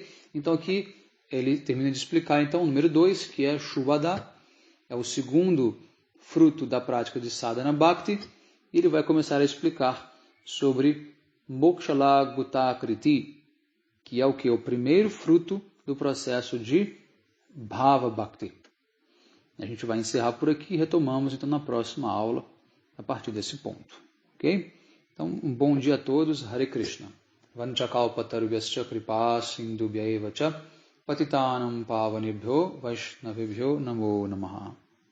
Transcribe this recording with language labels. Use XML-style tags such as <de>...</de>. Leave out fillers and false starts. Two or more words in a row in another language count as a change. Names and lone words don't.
<pt>Então aqui ele termina de explicar então o número 2, que é Shubhada, é o segundo fruto da prática de Sadhana Bhakti, e ele vai começar a explicar sobre Mokshala Gutakriti, que é o que? O primeiro fruto do processo de Bhava Bhakti. A gente vai encerrar por aqui e retomamos então na próxima aula a partir desse ponto. Ok? Então, um bom dia a todos.</pt> <sa>हरे कृष्ण. वाञ्छाकल्पतरुभ्यश्च कृपा सिन्धुभ्यएव च पतितानां पावनेभ्यो वैष्णवेभ्यो नमो नमः.</sa>